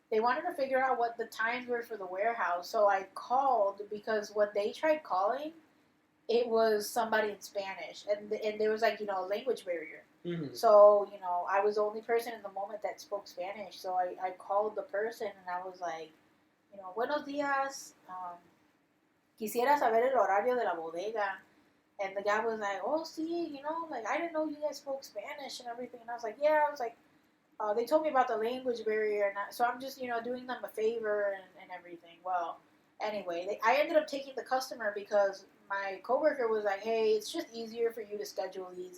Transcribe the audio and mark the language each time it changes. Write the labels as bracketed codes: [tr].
[en] They wanted to figure out what the times were for the warehouse. So I called because when they tried calling, it was somebody in Spanish, and there was like a language barrier. Mm-hmm. So I was the only person in the moment that spoke Spanish. So I called the person and I was like, [es] buenos días. Quisiera saber el horario de la bodega. [en] And the guy was like, oh, see, like, I didn't know you guys spoke Spanish and everything. And I was like, yeah. I was like, they told me about the language barrier. So I'm just, doing them a favor and everything. Well, anyway, I ended up taking the customer because my coworker was like, hey, it's just easier for you to schedule these.